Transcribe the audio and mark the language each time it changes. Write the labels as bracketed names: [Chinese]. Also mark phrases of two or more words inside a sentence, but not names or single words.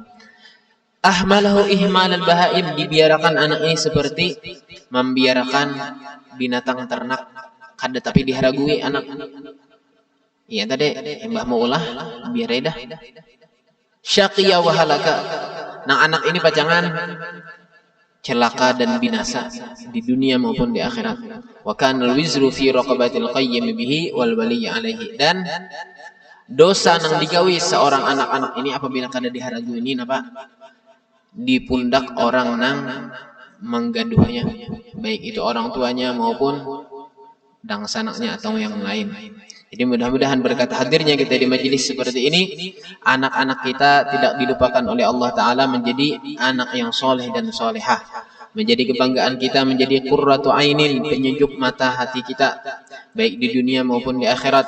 [Arabic] Ahmalahu ihmalal bahaim, [Banjar] dibiarkan anak ini seperti membiarkan binatang ternak, kada tapi diharagui anak. Iya tadi mbah mau ulah biar dah. [Arabic] Syaqiya wa halaka, [Banjar] nah anak ini pacangan celaka dan binasa di dunia maupun di akhirat. [Arabic] Wa kana al-wizru fi raqabatil qayyim bihi wal wali alaihi, [Banjar] dan dosa nang digawi seorang anak-anak ini apabila kada diharagui ini napa? Di pundak orang nang menggaduhnya, baik itu orang tuanya maupun dangsanaknya atau yang lain. [Indonesian] Jadi mudah-mudahan berkat hadirnya kita di majelis seperti ini, anak-anak kita tidak dilupakan oleh Allah Ta'ala menjadi anak yang soleh dan solehah, menjadi kebanggaan kita, menjadi [Arabic] qurratu ainin, [Indonesian] penyejuk mata hati kita baik di dunia maupun di akhirat.